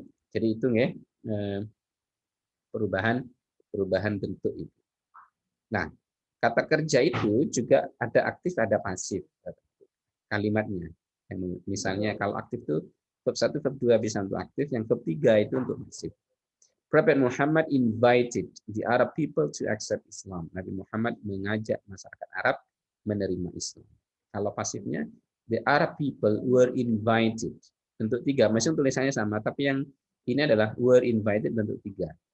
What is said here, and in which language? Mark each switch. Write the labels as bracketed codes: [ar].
[id] Jadi itu ya perubahan bentuk itu. Nah, kata kerja itu juga ada aktif, ada pasif kalimatnya. Misalnya kalau aktif itu verb 1, verb 2 bisa untuk aktif, yang verb 3 itu untuk pasif. [en] Prophet Muhammad invited the Arab people to accept Islam. [id] Nabi Muhammad mengajak masyarakat Arab menerima Islam. Kalau pasifnya, [en] the Arab people were invited. [id] Bentuk 3, masih tulisannya sama, tapi yang ini adalah were invited bentuk 3.